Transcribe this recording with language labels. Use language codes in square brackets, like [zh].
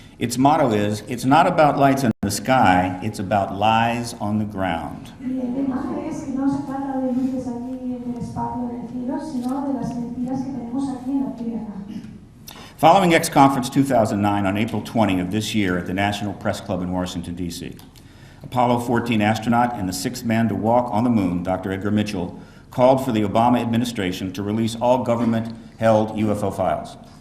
[en] Its motto is, "It's not about lights in the sky, it's about lies on the ground." [es] Y el lema es que no se trata de luces allí en el espacio del cielo, sino de las mentiras que tenemos aquí en la tierra. [en] Following X Conference 2009 on April 20 of this year at the National Press Club in Washington, D.C., Apollo 14 astronaut and the sixth man to walk on the moon, Dr. Edgar Mitchell, called for the Obama administration to release all government-held UFO files.